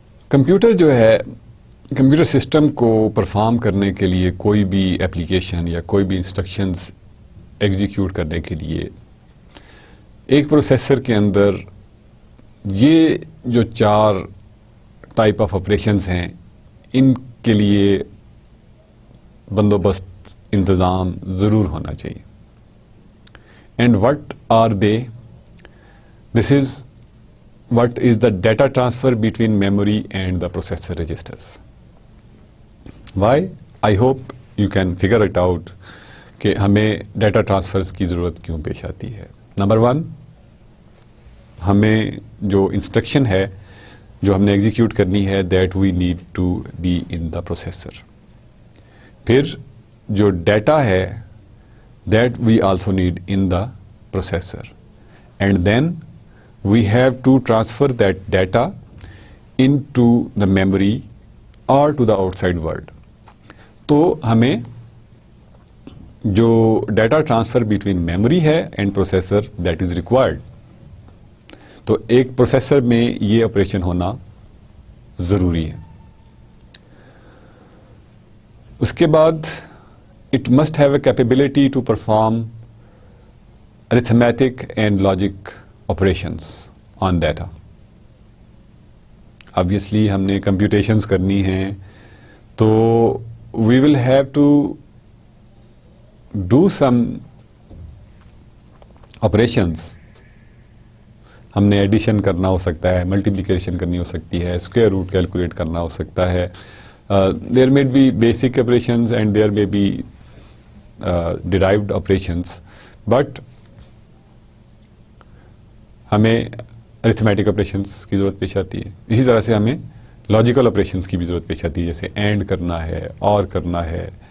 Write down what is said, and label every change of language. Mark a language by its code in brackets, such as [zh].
[ur] Computer جو ہے, computer system کو پرفارم کرنے کے لیے کوئی بھی اپلیکیشن یا کوئی بھی انسٹرکشنز ایگزیکیوٹ کرنے کے لیے ایک پروسیسر کے اندر یہ جو 4 ٹائپ آف آپریشنز ہیں ان کے لیے بندوبست, انتظام ضرور ہونا چاہیے. [en] And what are they? This is what is the data transfer between memory and the processor registers. Why? I hope you can figure it out [ur] کہ ہمیں ڈیٹا ٹرانسفرز کی ضرورت کیوں پیش آتی ہے. نمبر 1, ہمیں جو انسٹرکشن ہے جو ہم نے ایگزیکیوٹ کرنی ہے [en] That we need to be in the processor. [ur] پھر جو ڈیٹا ہے [en] That we also need in the processor, and then we have to transfer that data into the memory or to the outside world. [ur] تو ہمیں جو data transfer between memory ہے and processor [en] That is required. [ur] تو ایک processor میں یہ operation ہونا ضروری ہے. اس کے بعد [en] It must have a capability to perform arithmetic and logic operations on data. Obviously [ur] ہم نے computations کرنی ہیں تو [en] we will have to do some operations. [ur] ہم نے ایڈیشن کرنا ہو سکتا ہے, ملٹیپلیکیشن کرنی ہو سکتی ہے, اسکوائر روٹ کیلکولیٹ کرنا ہو سکتا ہے. [en] There may be basic operations and there may be derived operations, but [ur] ہمیں ارتھمیٹک آپریشنس کی ضرورت پیش آتی ہے. اسی طرح سے ہمیں لاجیکل آپریشنس کی بھی ضرورت پیش آتی ہے, جیسے اینڈ کرنا ہے, اور کرنا ہے.